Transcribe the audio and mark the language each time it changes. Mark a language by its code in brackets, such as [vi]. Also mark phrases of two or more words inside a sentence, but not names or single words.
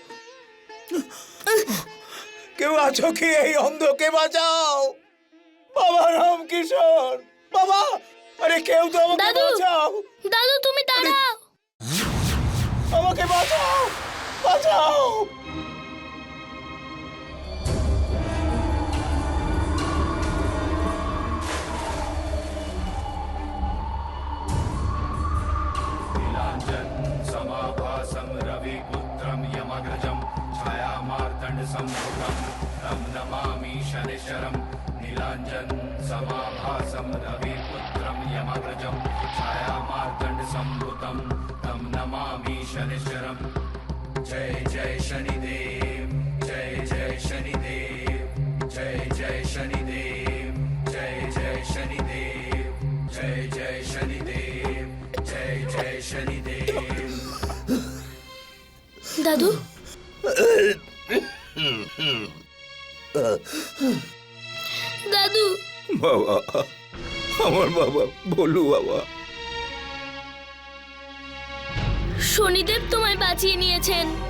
[bn] কেউ আছো কি? এই অন্ধকে বাঁচাও বাবা রামকিশোর, বাবা। আরে কেউ তো আমাকে দাদু, বাঁচাও, দাদু তুমি দাঁড়াও। আমাকে বাঁচাও, বাঁচাও। [sa] नीलाञ्जन समाभासं रविपुत्रं यमग्रजं छायामार्तण्डसम्भुतं तं नमामि शनिश्चरं। नीलाञ्जन समाभासं रविपुत्रं यमग्रजं छायामार्तण्डसम्भुतं तं नमामि शनिश्चरं। [hi] जय जय शनिदेव, जय जय शनिदेव, जय जय शनिदेव, जय जय शनिदेव, जय जय शनिदेव, जय जय शनिदेव। [bn] দাদু, দাদু, বাবা, আমার বাবা বলু বাবা। শনিদেব তোমায় বাঁচিয়ে নিয়েছেন।